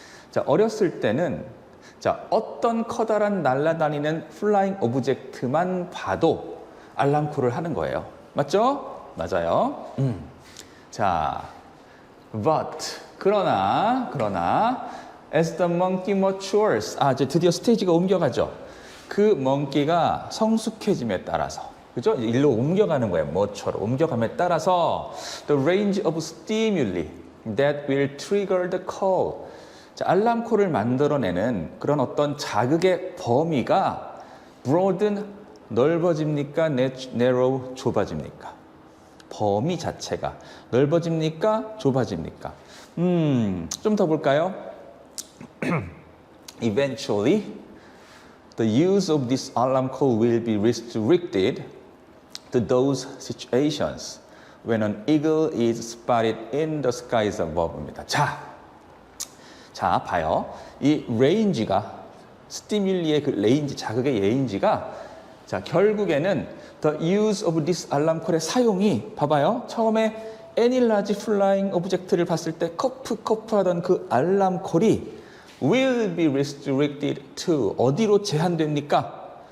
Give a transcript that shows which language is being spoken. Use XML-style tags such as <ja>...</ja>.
<ko>자, 어렸을 때는 자, 어떤 커다란 날아다니는 플라잉 오브젝트만 봐도 알람콜을 하는 거예요. 맞죠? 맞아요. 자,</ko> <en>but</en> <ko>그러나</ko> <en>as the monkey matures</en> <ko>이제 드디어 스테이지가 옮겨가죠. 그 monkey가 성숙해짐에 따라서 그죠? 일로 옮겨가는 거예요. 뭐처럼 옮겨감에 따라서</ko> <en>the range of stimuli that will trigger the call.</en> <ko>자, 알람콜을 만들어내는 그런 어떤 자극의 범위가 broaden 넓어집니까? narrow 좁아집니까? 범위 자체가 넓어집니까? 좁아집니까? 좀 더 볼까요?</ko> <en>Eventually, the use of this alarm call will be restricted to those situations when an eagle is spotted in the skies above입니다.</en> <ko>자, 봐요. 이 레인지가 스티뮬리의 그 레인지, 자극의 레인지가 자, 결국에는</ko> <en>the use of this alarm call</en> <ko>의 사용이 봐봐요. 처음에</ko> <en>any large flying object</en> <ko>를 봤을 때 커프 하던 그 알람 콜이</ko> <en>will be restricted to</en> <ko>어디로 제한됩니까?</ko>